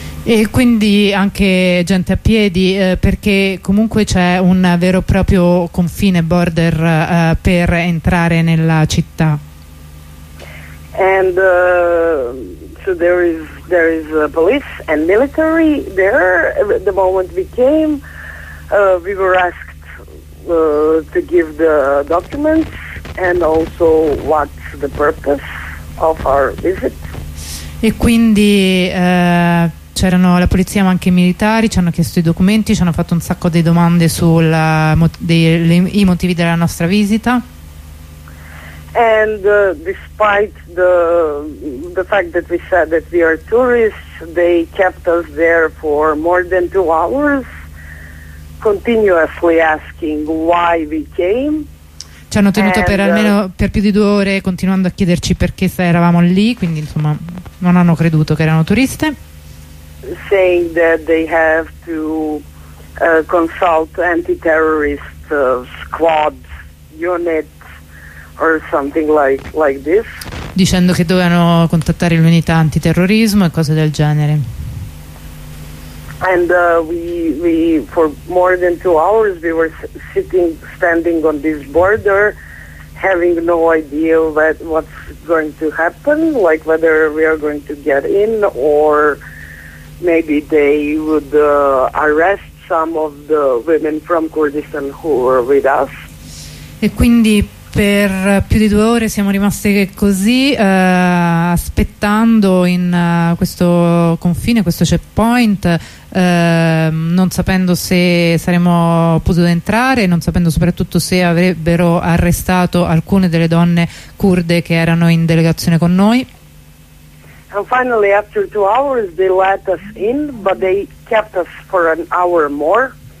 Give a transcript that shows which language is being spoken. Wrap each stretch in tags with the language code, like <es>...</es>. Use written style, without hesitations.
<it>E quindi anche gente a piedi, perché comunque c'è un vero e proprio confine, border, per entrare nella città.</it> <en>And so there is police and military there. The moment we came, we were asked to give the documents and also what's the purpose of our visit.</en> <it>E quindi c'erano la polizia ma anche i militari, ci hanno chiesto i documenti, ci hanno fatto un sacco di domande sui motivi della nostra visita.</it> <en>And despite the fact that we said that we are tourists, they kept us there for more than 2 hours, continuously asking why we came.</en> <it>Ci hanno tenuto per almeno per più di 2 ore continuando a chiederci perché eravamo lì, quindi insomma non hanno creduto che erano turiste.</it> <en>Saying that they have to consult anti-terrorist squad unit or something like this.</en> <it>Dicendo che dovevano contattare l'unità antiterrorismo e cose del genere.</it> <en>And we for more than 2 hours we were standing on this border, having no idea what's going to happen, like whether we are going to get in or maybe they would arrest some of the women from Kurdistan who were with us.</en> <it>E quindi per più di due ore siamo rimaste così aspettando in questo confine, questo checkpoint, non sapendo se saremmo potuti entrare, non sapendo soprattutto se avrebbero arrestato alcune delle donne curde che erano in delegazione con noi.</it> <en>And finally, after 2 hours, they let us in, but they kept us for an hour more.</en>